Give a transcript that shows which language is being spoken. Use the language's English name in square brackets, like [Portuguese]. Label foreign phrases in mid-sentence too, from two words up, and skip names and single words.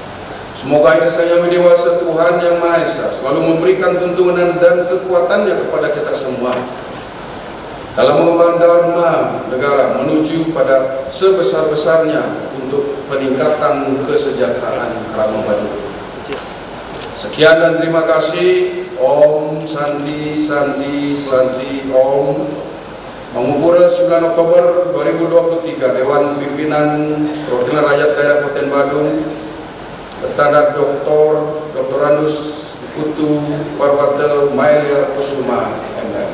[Indonesian] Semoga Yang Maha Dewasa Tuhan Yang Maha Esa selalu memberikan tuntunan dan kekuatannya kepada kita semua dalam mengemban dharma negara menuju pada sebesar-besarnya untuk peningkatan kesejahteraan Krama Badung. Sekian dan terima kasih. [Balinese] Om Santi Santi Santi Om. [Indonesian] Mengubur 9 Oktober 2023 Dewan Pimpinan Perwakilan Rakyat Daerah Kabupaten Badung bertanda Dr. Andus Kutu Parwata Mailia Kusuma MM.